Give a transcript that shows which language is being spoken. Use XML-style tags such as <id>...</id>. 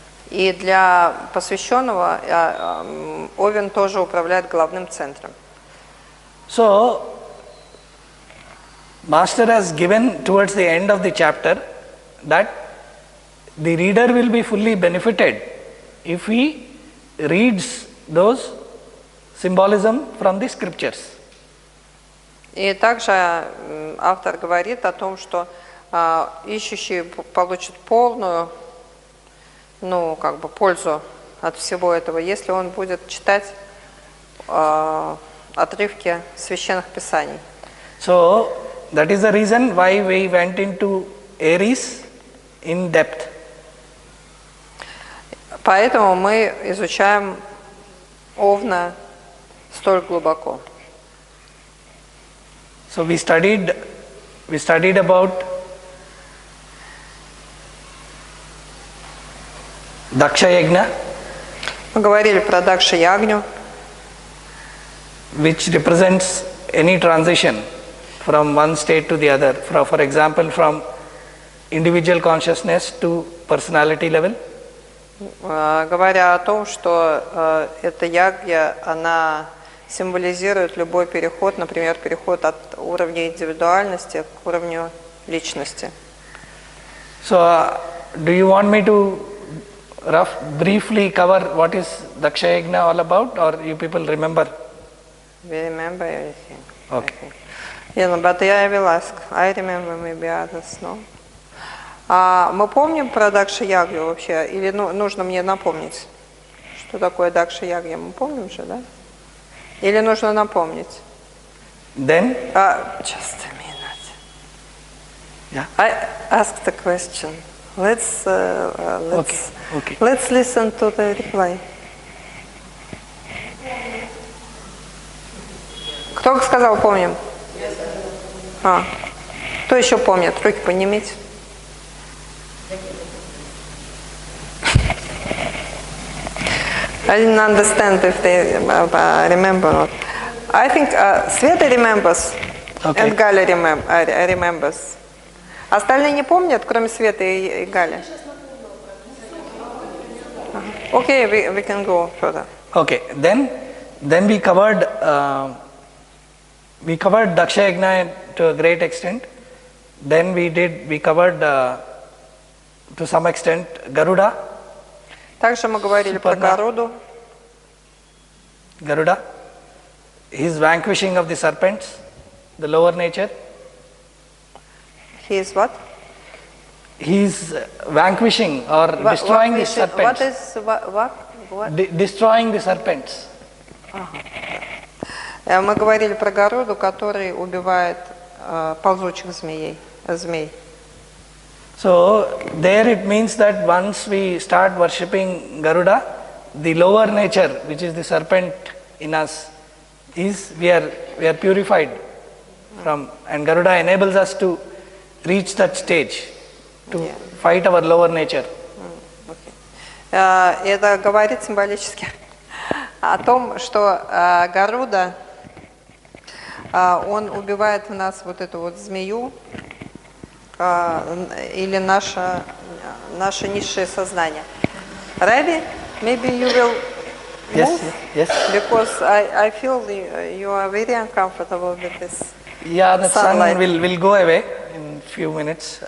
<ru>И для посвященного Овен тоже управляет головным центром.</ru> <en>So, Master has given towards the end of the chapter that the reader will be fully benefited if he reads those symbolism from the scriptures.</en> <ru>И также автор говорит о том, что ищущий получит полную, пользу от всего этого, если он будет читать отрывки священных писаний.</ru> <en>So that is the reason why we went into Aries in depth.</en> <ru>Поэтому мы изучаем Овна столь глубоко.</ru> <en>So we studied about Daksha Yajna.</en> <ru>Мы говорили про Дакша Ягню,</ru> <en>which represents any transition from one state to the other. For example, from individual consciousness to personality level.</en> <ru>Говоря о том, что эта ягья, она символизирует любой переход, например, переход от уровня индивидуальности к уровню личности.</ru> <en>So, do you want me to briefly cover what is Daksha Yajna all about, or you people remember? We remember everything. Okay. Yeah, but I will ask. I remember, maybe others, no?</en> <ru>Мы помним про Дакша Ягью вообще? Или нужно мне напомнить, что такое Дакша Ягья? Мы помним же, да? Или нужно напомнить?</ru> <en>Then? Just a minute. Yeah. I asked the question. Let's okay. listen to the reply.</en> <ru>Кто сказал, помним? Кто еще помнит? Руки поднимите.</ru> <en>I didn't understand if they remember or not. I think Sveta remembers, Okay. and Галя remembers.</en> <ru>Остальные не помнят, кроме Светы и Гали?</ru> <en>Okay, we can go further. Okay, then we covered Daksha Yajna to a great extent. Then we covered to some extent Garuda.</en> <ru>Также мы говорили про Гаруду.</ru> <en>Garuda, his vanquishing of the serpents, the lower nature. He is what? He is vanquishing or destroying the serpents. What is what? Destroying the serpents.</en> <ru>Мы говорили про Гаруду, который убивает ползучих змей.</ru> <en>So there it means that once we start worshipping Garuda, the lower nature, which is the serpent in us, is we are purified from, and Garuda enables us to reach that stage, to fight our lower nature.</en> <ru>Это говорит символически о том, что Гаруда, он убивает в нас вот эту вот змею, или наше низшее сознание.</ru> <en>Ravi, maybe you will move? Yes. Because I feel you are very uncomfortable with this. Yeah, the sunlight. sun will go away in few minutes.</en>